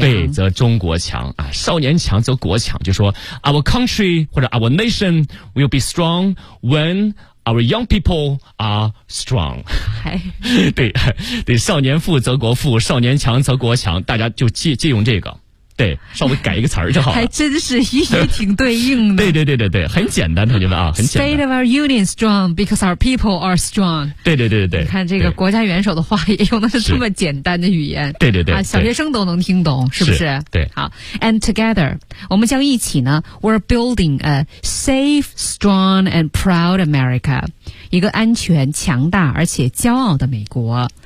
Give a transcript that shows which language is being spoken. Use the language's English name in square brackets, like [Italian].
[Chinese] 对，则中国强啊，少年强则国强，就说 [English] our country [Chinese] 或者 [English] our nation will be strong whenOur young people are strong、 [Chinese] 哎、对对，少年富则国富，少年强则国强，大家就借用这个，对，稍微改一个词儿就好了，还真是也挺对应的对对对对对，很简单同学们啊，很简单。 [English] State of our union strong because our people are strong， [Chinese] 对对对对，你看这个国家元首的话也用的是这么简单的语言，对对对、啊、小学生都能听懂，是不 是，是对。 [English] 好， And together [Chinese] 我们将一起呢， [English] We're building a safe, strong and proud America， [Chinese] 一个安全强大而且骄傲的美国。